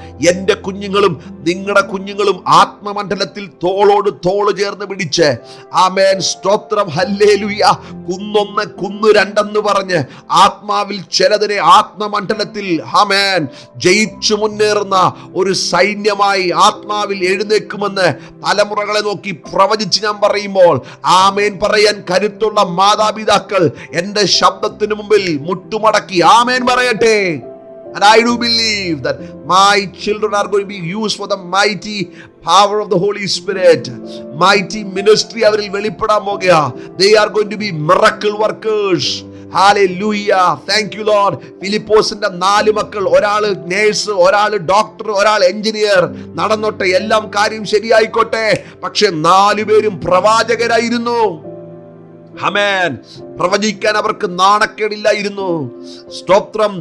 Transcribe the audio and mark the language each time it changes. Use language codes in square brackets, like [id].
[ml] എന്റെ കുഞ്ഞുങ്ങളും നിങ്ങളുടെ കുഞ്ഞുങ്ങളും ആത്മമണ്ഡലത്തിൽ തോളോട് തോള് ചേർന്ന് പിടിച്ച് ആമേൻ സ്തോത്രം ഹല്ലേലൂയ, കുന്നൊന്ന് കുന്നു രണ്ടെന്ന് പറഞ്ഞ് ആത്മാവിൽ ചിലതിനെ ആത്മമണ്ഡലത്തിൽ ആമേൻ ജയിച്ചു മുന്നേറുന്ന ഒരു സൈന്യമായി ആത്മാവിൽ എഴുന്നേൽക്കുമെന്ന് തലമുറകളെ നോക്കി പ്രവചിച്ച് ഞാൻ പറയുമ്പോൾ ആമേൻ പറയാൻ കരുത്തുള്ള മാതാപിതാക്കൾ എന്റെ ശബ്ദത്തിന് മുമ്പിൽ മുട്ടുമടക്കി ആമേൻ പറയട്ടെ. [en] And I do believe that my children are going to be used for the mighty power of the Holy Spirit. Mighty ministry [ml] അവരിൽ വെളിപ്പെടാൻ പോകുക. [en] They are going to be miracle workers. Hallelujah. Thank you Lord. [ml] ഫിലിപ്പോസിന്റെ 4 മക്കൾ, ഒരാള് nurse, ഒരാള് doctor, ഒരാൾ engineer. നടന്നോട്ടെ, എല്ലാം കാര്യം ശരിയായിക്കോട്ടെ. പക്ഷെ 4 പേരും പ്രവാചകരായിരുന്നു. ആമേൻ. പ്രവചിക്കാൻ അവർക്ക് നാണക്കേടില്ലായിരുന്നു. സ്തോത്രം.